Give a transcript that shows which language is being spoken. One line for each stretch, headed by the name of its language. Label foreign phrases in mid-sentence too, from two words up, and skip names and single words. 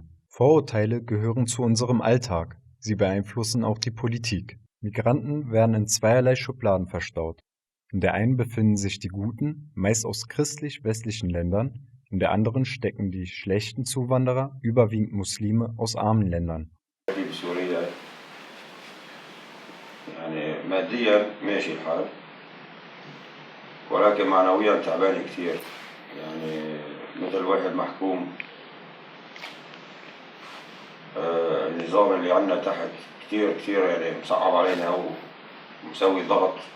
German: Vorurteile gehören zu unserem Alltag. Sie beeinflussen auch die Politik. Migranten werden in zweierlei Schubladen verstaut. In der einen befinden sich die guten, meist aus christlich-westlichen Ländern, in der anderen stecken die schlechten Zuwanderer, überwiegend Muslime aus armen Ländern.
Arabic: ولكن معنويا تعبان كثير يعني مثل واحد محكوم النظام اللي عنا تحت كثير يعني مصعب علينا ومسوي ضغط